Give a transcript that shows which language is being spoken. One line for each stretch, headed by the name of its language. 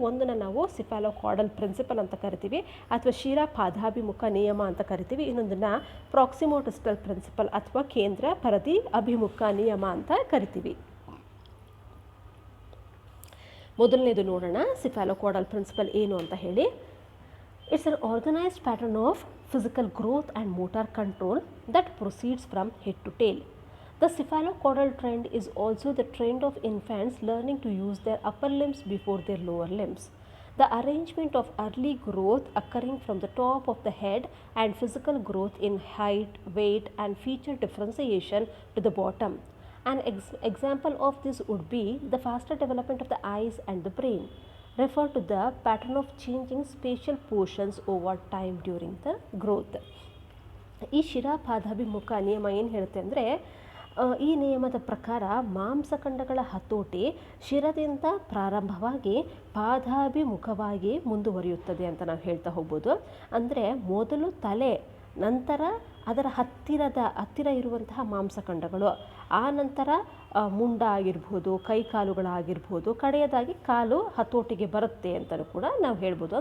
Kannada: ಒಂದನ್ನು ನಾವು ಸಿಫಾಲೋಕಾಡಲ್ ಪ್ರಿನ್ಸಿಪಲ್ ಅಂತ ಕರಿತೀವಿ ಅಥವಾ ಶಿರಾಪಾದಾಭಿಮುಖ ನಿಯಮ ಅಂತ ಕರಿತೀವಿ. ಇನ್ನೊಂದನ್ನು ಪ್ರಾಕ್ಸಿಮೋಡಿಸ್ಟಲ್ ಪ್ರಿನ್ಸಿಪಲ್ ಅಥವಾ ಕೇಂದ್ರ ಪರದಿ ಅಭಿಮುಖ ನಿಯಮ ಅಂತ ಕರಿತೀವಿ. ಮೊದಲನೇದು ನೋಡೋಣ, ಸಿಫಾಲೋಕಾಡಲ್ ಪ್ರಿನ್ಸಿಪಲ್ ಏನು ಅಂತ ಹೇಳಿ.
English: It's an organised pattern of physical growth and motor control that proceeds from head to tail. The cephalocaudal trend is also the trend of infants learning to use their upper limbs before their lower limbs. The arrangement of early growth occurring from the top of the head and physical growth in height, weight and feature differentiation to the bottom. An example of this would be the faster development of the eyes and the brain. Refer to the pattern of changing spatial portions over time during the growth.
Kannada: ಈ ಶಿರಾಪಾದಾಭಿಮುಖ ನಿಯಮ ಏನು ಹೇಳುತ್ತೆ ಅಂದರೆ, ಈ ನಿಯಮದ ಪ್ರಕಾರ ಮಾಂಸಖಂಡಗಳ ಹತೋಟಿ ಶಿರದಿಂದ ಪ್ರಾರಂಭವಾಗಿ ಪಾದಾಭಿಮುಖವಾಗಿ ಮುಂದುವರಿಯುತ್ತದೆ ಅಂತ ನಾವು ಹೇಳ್ತಾ ಹೋಗ್ಬೋದು. ಅಂದರೆ ಮೊದಲು ತಲೆ, ನಂತರ ಅದರ ಹತ್ತಿರ ಇರುವಂತಹ ಮಾಂಸಖಂಡಗಳು, ಆ ನಂತರ ಮುಂಡ ಆಗಿರ್ಬೋದು, ಕೈ ಕಾಲುಗಳಾಗಿರ್ಬೋದು, ಕಡೆಯದಾಗಿ ಕಾಲು ಹತೋಟಿಗೆ ಬರುತ್ತೆ ಅಂತಲೂ ಕೂಡ ನಾವು ಹೇಳ್ಬೋದು.